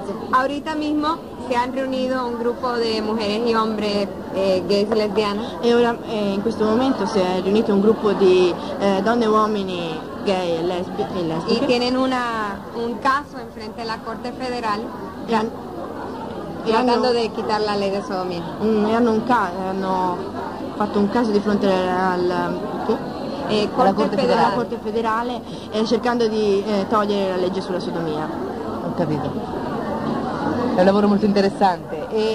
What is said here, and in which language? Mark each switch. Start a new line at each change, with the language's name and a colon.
Spanish: Ahorita mismo se han reunido
Italian: un gruppo di
Spanish: mujeres y hombres gays y lesbianas.
Italian: E ora in questo momento si è riunito un gruppo di donne e uomini gay e lesbiche.
Spanish: Y tienen un caso en frente de la Corte Federal. Tratando de quitar la ley de sodomía.
Italian: Hanno fatto un caso di fronte al Corte Federale cercando di togliere la legge sulla sodomia. Ho capito. È un lavoro molto interessante.